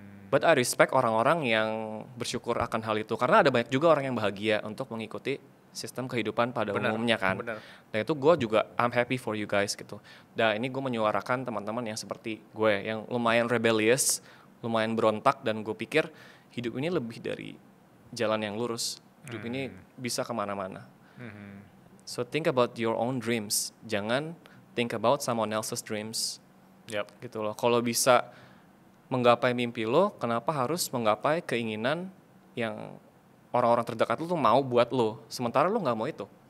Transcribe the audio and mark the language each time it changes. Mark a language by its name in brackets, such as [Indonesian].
[English] But I respect [Indonesian] orang-orang yang bersyukur akan hal itu karena ada banyak juga orang yang bahagia untuk mengikuti sistem kehidupan pada umumnya kan. Dan itu gue juga [English] I'm happy for you guys [Indonesian] gitu. Dan ini gue menyuarakan teman-teman yang seperti gue yang lumayan rebellious, lumayan berontak, dan gue pikir hidup ini lebih dari jalan yang lurus. Hidup ini bisa kemana-mana. [English] So think about your own dreams. [Indonesian] Jangan [English] think about someone else's dreams. [Indonesian] Gitu loh. Kalau bisa menggapai mimpi lo, kenapa harus menggapai keinginan yang orang-orang terdekat lo tuh mau buat lo, sementara lo nggak mau itu.